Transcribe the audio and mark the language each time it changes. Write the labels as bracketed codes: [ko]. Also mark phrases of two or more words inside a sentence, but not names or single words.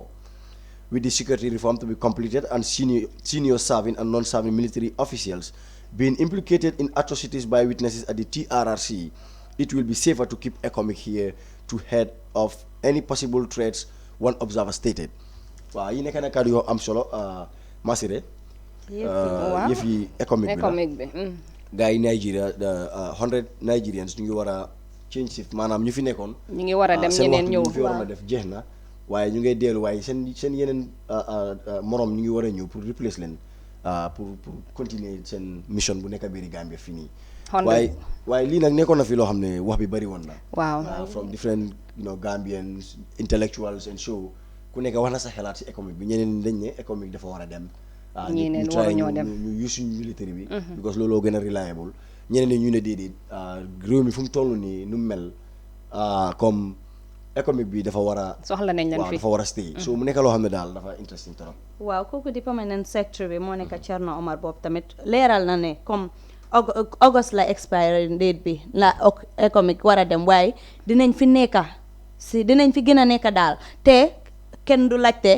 [en] With the security reform to be completed and senior serving and non-serving military officials being implicated in atrocities by witnesses at the TRRC, it will be safer to keep economic here to head off any possible threats, one observer stated. [wo] Waaw yi nekk na kàddu yoo am solo Masire yëf yi économique bi gars yi Nigeria 100 Nigerians ñu ngi war a [en] change shift [wo] maanaam ñu fi nekkoon ñu ngi war a dem ñeneen ñëw ñu fi waroon a def jeex na waaye ñu ngay dellu waaye seen yeneen morom ñu ngi war a ñëw pour replace leen [fr] pour continuer [wo] seen mission bu nekk biir Gambia fii nii waaye lii nag nekkoon na fi loo xam ne wax bi bëri woon na waaw [en] from different Gambians intellectuals and so [wo] ku nekk wax na sa xalaat si économique bi ñeneen dañ ne économique dafa war a dem ñu try ñu use suñu militaire bi because looloo gën a reliable ñeneen ñi ñu ne déedéet réew mi fu mu toll nii nu mu mel comme économique bi dafa war a soxla nañ leen fi dafa war a stay so mu nekk loo xam ne daal dafa interesting trop waaw kooku di [en] permanent secretary [wo] bi moo nekk Cherno Omar boobu tamit leeral na ne comme August la [en] expiry date [wo] bi la economic war a dem waaye dinañ fi gën a nekka daal te kenn du laajte